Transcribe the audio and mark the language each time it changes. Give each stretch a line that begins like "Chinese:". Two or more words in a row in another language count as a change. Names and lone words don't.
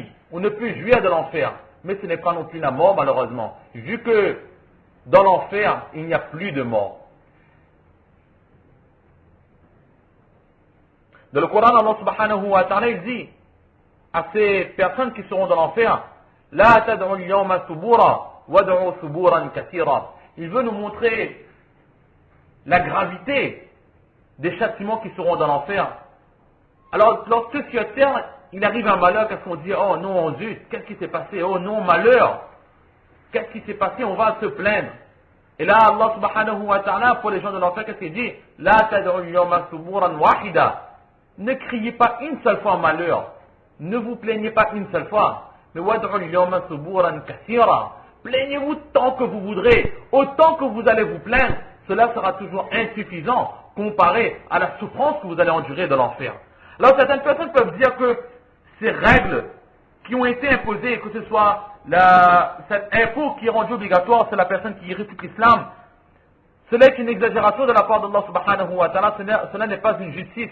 French: On ne peut jouir de l'enfer. Mais ce n'est pas non plus la mort, malheureusement. Vu que dans l'enfer, il n'y a plus de mort. Dans le Coran,
Arabic: الله سبحانه وتعالى,
French: il dit à ces personnes qui seront dans l'enfer,
Arabic: لا تدعوا اليوم ثبورا وادعوا ثبورا كثيرا.
French: Il veut nous montrer la gravité des châtiments qui seront dans l'enfer. Alors, lorsque sur terre, il arrive un malheur, qu'est-ce qu'on dit? Oh non, zut, qu'est-ce qui s'est passé? Oh non, malheur. Qu'est-ce qui s'est passé? On va se plaindre. Et là,
Arabic: الله سبحانه وتعالى,
French: pour les gens de l'enfer, qu'est-ce qu'il dit?
Arabic: لا تدعوا اليوم ثبورا واحدا.
French: Ne criez pas une seule fois malheur. Ne vous plaignez pas une seule fois.
Arabic: Mais وادعوا اليوم ثبورا كثيرا.
French: Plaignez-vous tant que vous voudrez. Autant que vous allez vous plaindre, cela sera toujours insuffisant comparé à la souffrance que vous allez endurer de l'enfer. Alors certaines personnes peuvent dire que ces règles qui ont été imposées, que ce soit cet impôt qui est rendu obligatoire, c'est la personne qui réfute l'islam, cela est une exagération de la part d'Allah
Arabic: سبحانه وتعالى,
French: cela n'est pas une justice.